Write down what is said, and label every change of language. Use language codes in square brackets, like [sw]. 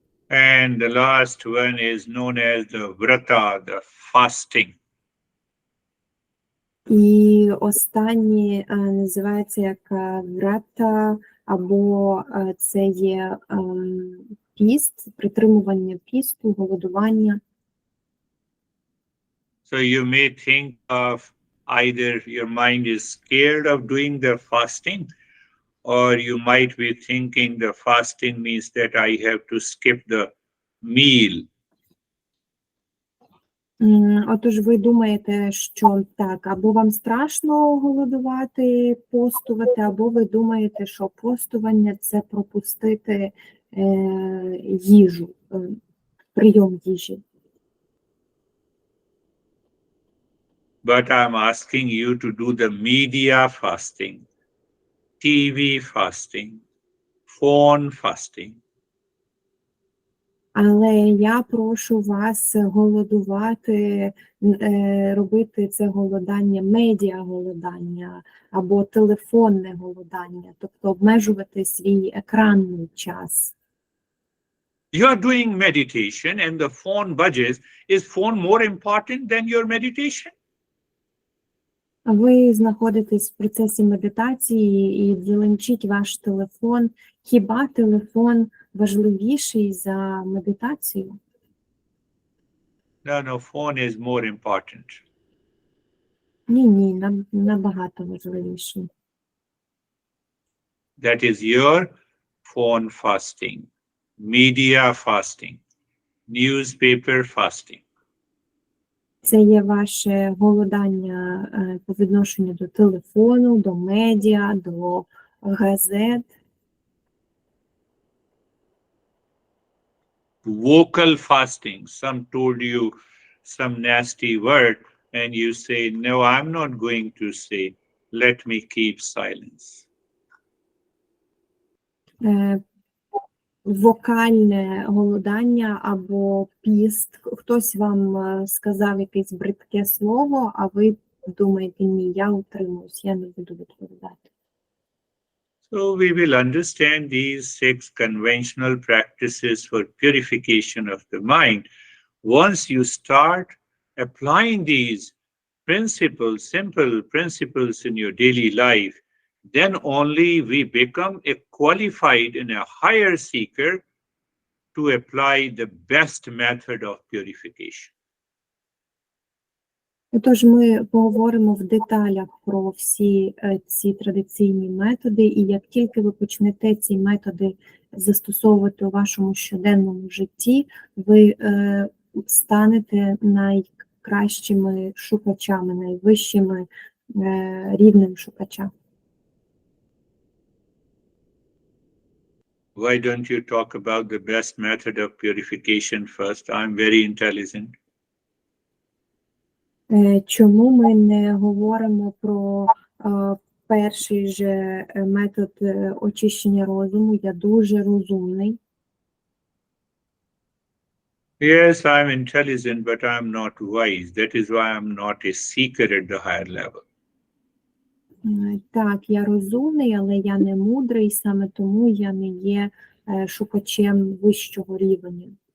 [en] And the last one is known as the vrata, the fasting. [uk] І останнє називається як врата, або це є піст, притримування пісту, голодування. [en] So you may think of either your mind is scared of doing the fasting, or you might be thinking the fasting means that I have to skip the meal. [uk] Отож ви думаєте, що так, або вам страшно голодувати, постувати, або ви думаєте, що постування – це пропустити їжу, прийом їжі. [en] But I'm asking you to do the media fasting, TV fasting, phone fasting. [uk] Але я прошу вас голодувати, робити це голодання, медіа-голодання або телефонне голодання, тобто обмежувати свій екранний час. [en] You are doing meditation and the phone budges. Is phone more important than your meditation? [uk] Ви знаходитесь в процесі медитації і дзеленчить ваш телефон. Хіба телефон важливіший за медитацію? [en] No, phone is more important. [uk] Ні, набагато важливіший. [en] That is your phone fasting, media fasting, newspaper fasting. [uk] Це є ваше голодання по відношенню до телефону, до медіа, до газет. [en] Vocal fasting. Some told you some nasty word and you say, no, I'm not going to say, let me keep silence. [uk] Вокальне голодання або піст. Хтось вам сказав якесь бридке слово, а ви думаєте, ні, я утримуюсь, я не буду відповідати. [en] So we will understand these 6 conventional practices for purification of the mind. Once you start applying these principles, simple principles in your daily life, then only we become a qualified and a higher seeker to apply the best method of purification. [uk] Отож, ми поговоримо в деталях про всі ці традиційні методи, і як тільки ви почнете ці методи застосовувати у вашому щоденному житті, ви станете найкращими шукачами, найвищими рівнем шукача. [en] Why don't you talk about the best method of purification first? I'm very intelligent. [uk] Чому ми не говоримо про перший же метод очищення розуму? Я дуже розумний. [en] Yes, I'm intelligent, but I'm not wise. That is why I'm not a seeker at the higher level. [uk] Так, я розумний, але я не мудрий, саме тому я не є шукачем вищого рівня.